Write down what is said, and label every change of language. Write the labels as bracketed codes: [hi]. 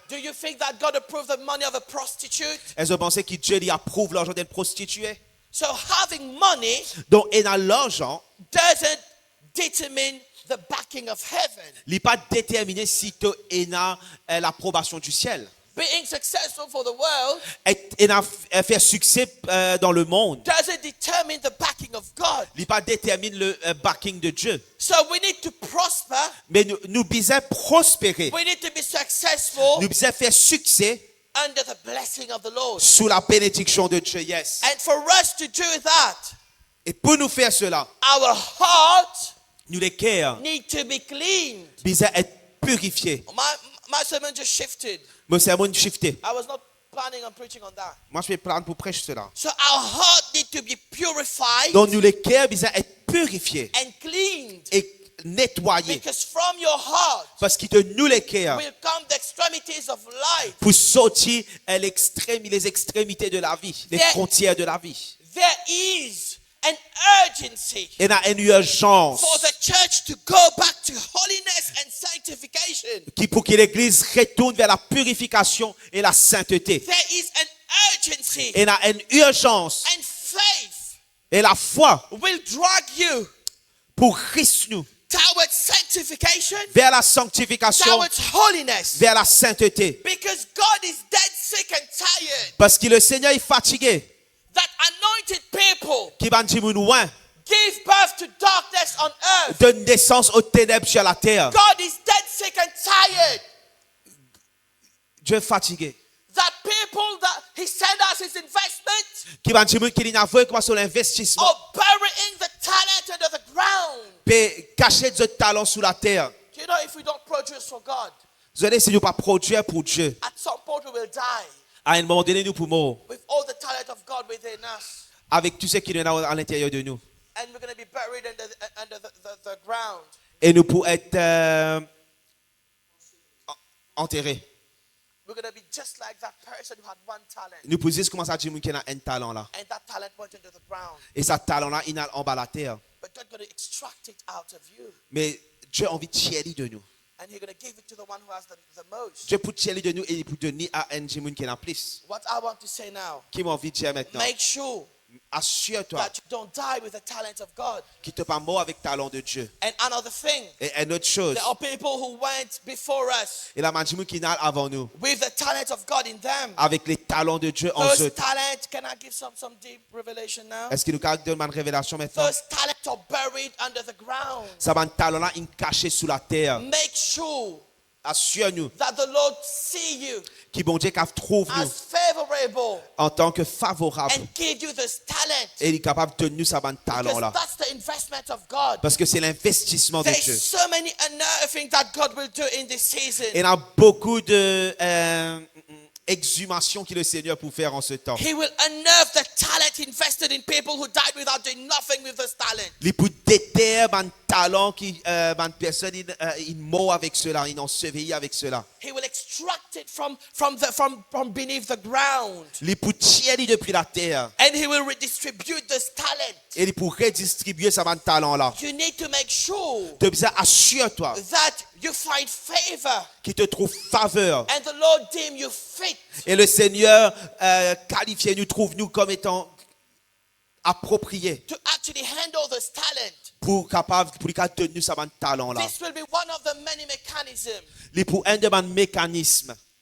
[en] Do you think that God approve the money of a prostitute? [fr] Est-ce que vous pensez que Dieu lui approuve l'argent d'une prostituée? [en] So having money [fr] Donc, et dans l'argent, [en] doesn't determine the backing of heaven. [fr] il n'est pas déterminé si tu as l'approbation du ciel. [en] Being successful for the world [fr] Et faire succès dans le monde, [en] doesn't determine the backing of God. [fr] il n'est pas déterminé le backing de Dieu. [en] So we need to prosper. [fr] Mais nous devons prospérer. [en] We need to be successful [fr] Nous devons faire succès [en] under the blessing of the Lord. [fr] sous la bénédiction de Dieu. [en] Yes. And for us to do that, [fr] Et pour nous faire cela, [en] our heart [fr] nous les cœurs [en] need to be cleaned. [fr] devons être purifiés. [en] My sermon just shifted. [fr] Mon sermon shifté. [en] I was not planning on preaching on that. [fr] Moi, je vais prendre pour prêcher cela. [en] So our heart need to be purified [fr] Donc, nous les cœurs devons être purifiés [en] and cleaned. [fr] et nettoyés. [en] Because from your heart [fr] Parce que de nous les cœurs, [en] will come the extremities of life. [fr] pour sortir les extrémités de la vie, les [en] Yeah. [fr] frontières de la vie. [en] There is an urgency [fr] Il y a une urgence [en] for the church to go back to holiness and sanctification. [fr] pour que l'Église retourne vers la purification et la sainteté. [en] There is an urgency, [fr] Il y a une urgence [en] and faith [fr] et la foi [en] will drag you [fr] pour Christ nous [en] towards sanctification, [fr] vers la sanctification, [en] towards holiness. [fr] vers la sainteté. [en] Because God is dead sick and tired [fr] Parce que le Seigneur est fatigué. [en] that anointed people [fr] Qui va dire loin [en] give birth to darkness on earth. [fr] donne naissance aux ténèbres sur la terre. [en] God is dead sick and tired [fr] Dieu est fatigué. [en] that people that He sent us His investment [fr] Qui va dire qu'il n'a vu comment sur l'investissement [en] of burying the talent under the ground. [fr] peut cacher notre talent sous la terre. [en] You know, if we don't produce for God, [fr] Vous allez si nous pas produire pour Dieu. [en] at some point we will die [fr] À un moment donné, nous pouvons [en] with all the talent of God within us. [fr] avec tout ce qui est à l'intérieur de nous. [en] And we're going to be buried under the ground. [fr] Et nous pour être enterrés. [en] We're going to be just like that person who had one talent. [fr] Nous pouvons juste commencer à dire qu'il a un talent là. [en] And that talent went into the ground. [fr] Et ce talent là, il est en bas de la terre. [en] But God's going to extract it out of you. [fr] Mais Dieu a envie de tirer de nous. [en] And He's going to give it to the one who has the most. [fr] Dieu pour tirer de nous et pour donner à un Jimoun qui en a plus. [en] What I want to say now, [fr] Qui m'a envie de dire maintenant? [en] make sure [fr] Assure-toi [en] that you don't die with the talent of God. [fr] qu'il ne pas mort avec le talent de Dieu. [en] And another thing, [fr] Et une autre chose, [en] there are people who went before us [fr] il y a Jimoun qui est avant nous. [en] with the talent of God in them. [fr] Avec les talents de Dieu en [en] Those [fr] eux. [en] talents, can I give some deep revelation now? [fr] Est-ce qu'il nous donne une révélation maintenant? [en] Those talents are buried under the ground. [fr] Ça va un talent là, il est caché sous la terre. [en] Make sure [fr] Assure-nous [en] that the Lord see you [fr] qu'il bon Dieu trouve nous [en] as favorable [fr] en tant que favorable. [en] and give you this talent. [fr] Et il est capable de nous ça talent [en] Because [fr] là. [en] that's the investment of God. [fr] Parce que c'est l'investissement de Dieu. [en] There's so many unearthing that God will do in this season. [fr] Il y a beaucoup de exhumation que le Seigneur peut faire en ce temps. [en] He will unearth the talent invested in people who died without doing nothing with this talent. [fr] Il peut déterrer un talent qui personne il mort avec cela, il enseveli avec cela. [en] He will extract it from beneath the ground. [fr] Il peut tirer depuis la terre [en] And he will redistribute this talent. [fr] et il peut redistribuer ce talent là. [en] You need to make sure [fr] Tu dois assure-toi [en] that you find favor [fr] qu'il te trouve faveur [en] and the Lord deem you fit [fr] et le Seigneur qualifie nous trouve nous comme étant appropriés [en] to actually handle this talent. [fr] pour donner nous ce talent là. [en] This will be one of the many mechanisms [fr] Il pour un de mes mécanismes,